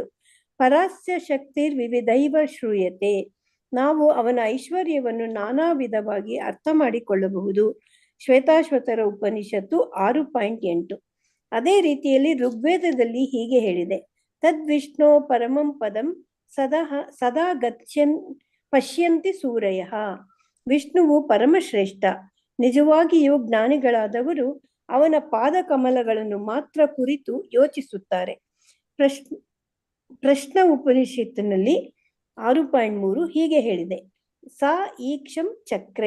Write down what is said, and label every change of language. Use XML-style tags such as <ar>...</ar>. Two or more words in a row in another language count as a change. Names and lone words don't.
<sa>परास्य शक्तिर् विविधैव श्रूयते.</sa> <kn>ನಾವು ಅವನ ಐಶ್ವರ್ಯವನ್ನು ನಾನಾ ವಿಧವಾಗಿ ಅರ್ಥ ಮಾಡಿಕೊಳ್ಳಬಹುದು. ಶ್ವೇತಾಶ್ವತರ ಉಪನಿಷತ್ತು 6.8. ಅದೇ ರೀತಿಯಲ್ಲಿ ಋಗ್ವೇದದಲ್ಲಿ ಹೀಗೆ ಹೇಳಿದೆ,</kn> <sa>तद्विष्णो परमं पदं सदा पश्यन्ति सूरयः.</sa> <kn>ವಿಷ್ಣುವು ಪರಮಶ್ರೇಷ್ಠ. ನಿಜವಾಗಿಯೂ ಜ್ಞಾನಿಗಳಾದವರು ಅವನ ಪಾದ ಕಮಲಗಳನ್ನು ಮಾತ್ರ ಕುರಿತು ಯೋಚಿಸುತ್ತಾರೆ. ಪ್ರಶ್ನ ಉಪನಿಷತ್ತಿನಲ್ಲಿ 6.3 ಹೀಗೆ ಹೇಳಿದೆ,</kn> <sa>सा ईक्षं चक्रे.</sa>